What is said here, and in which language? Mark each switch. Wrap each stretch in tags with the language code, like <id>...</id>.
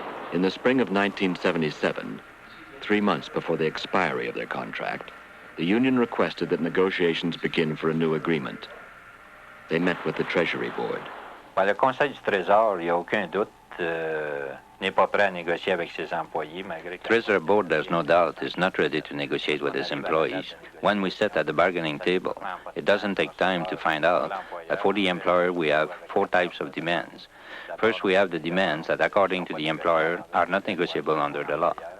<en>In the spring of 1977, 3 months before the expiry of their contract, the union requested that negotiations begin for a new agreement. They met with the Treasury Board.</en> <fr>Par le Conseil du Trésor, il n'y a aucun doute, n'est pas prêt à négocier avec ses employés, malgré que...</fr> <en>Treasury Board, there's no doubt, is not ready to negotiate with its employees. When we sit at the bargaining table, it doesn't take time to find out that for the employer we have 4 types of demands. First, we have the demands that, according to the employer, are not negotiable under the law.</en>